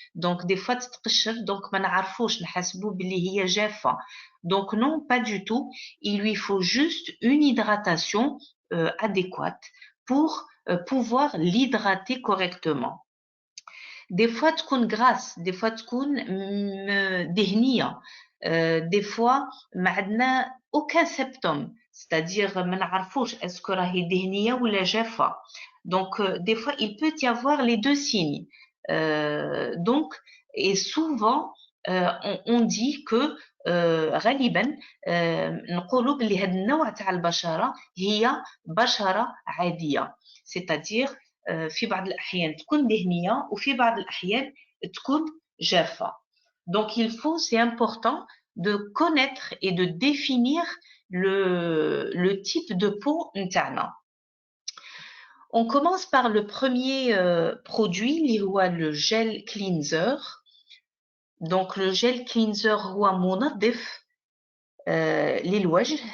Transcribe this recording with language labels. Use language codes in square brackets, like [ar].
[ar] دونك دي فوا تتقشر، دونك ما نعرفوش نحسبوا باللي هي جافة. [fr] دونك non pas du tout, il lui faut juste une hydratation adéquate pour pouvoir l'hydrater correctement. Des fois تكون grasse, des fois تكون دهنية، des fois ما عندنا aucun symptôme, c'est-à-dire [ar] ما نعرفوش اسكو راهي دهنية ولا جافة. [fr] Donc des fois il peut y avoir les deux signes. Donc, et souvent, on dit que [ar] غالبا نقولوا بلي هذا النوع تاع البشرة هي بشرة عادية، c'est-à-dire في بعض الأحيان تكون دهنية وفي بعض الأحيان تكون جافة. [fr] Donc il faut, c'est important de connaître et de définir le type de peau نتاعنا. On commence par le premier produit [ar] اللي هو [fr] le gel cleanser. Donc le gel cleanser [ar] هو منظف للوجه.